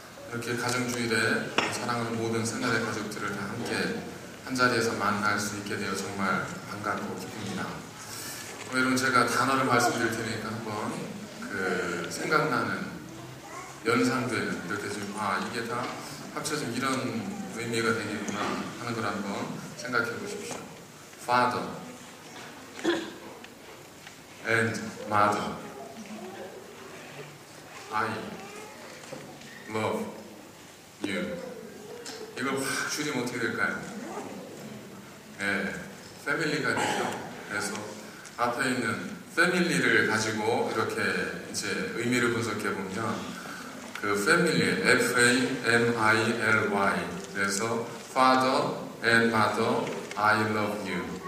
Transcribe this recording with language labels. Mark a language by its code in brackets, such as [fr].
[ko] 이렇게 가정주일에 사랑하는 모든 생활의 가족들을 다 함께 한자리에서 만날 수 있게 되어 정말 반갑고 기쁩니다. 여러분, 제가 단어를 말씀드릴 테니까 한번 생각나는, 연상되는, 이렇게 좀 이게 다 합쳐지면 이런 의미가 되겠구나 하는 걸 한번 생각해 보십시오. [en] Father and Mother, I love you. [ko] 이걸 확 줄이면 어떻게 될까요? 네, 패밀리가 되죠. 그래서 앞에 있는 패밀리를 가지고 이렇게 이제 의미를 분석해 보면 그 패밀리, F-A-M-I-L-Y, 그래서 [en] Father and Mother, I love you.